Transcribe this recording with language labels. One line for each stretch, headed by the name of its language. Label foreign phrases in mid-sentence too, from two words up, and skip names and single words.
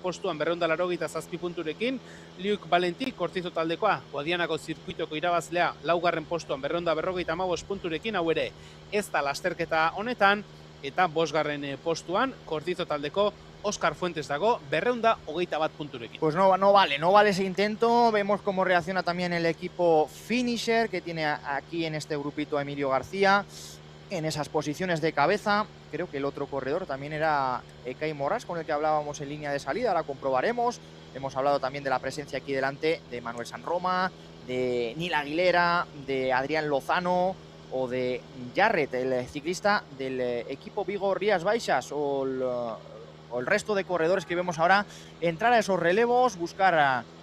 Basque: postuan 287 punturekin, Liuk Valenti, Kortizo taldekoa, Guadianako zirkuitoko irabazlea 4. postuan 255 punturekin, hau ere ez da lasterketa honetan, eta 5. postuan Kortizo taldeko Óscar Fuentes dago, 221 punturekin.
Spanish: Pues no vale ese intento. Vemos cómo reacciona también el equipo Finisher, que tiene aquí en este grupito a Emilio García, en esas posiciones de cabeza. Creo que el otro corredor también era Kai Morras, con el que hablábamos en línea de salida, ahora comprobaremos. Hemos hablado también de la presencia aquí delante de Manuel Sanroma, de Nil Aguilera, de Adrián Lozano o de Jarret, el ciclista del equipo Vigo Rías Baixas, o el resto de corredores que vemos ahora entrar a esos relevos, buscar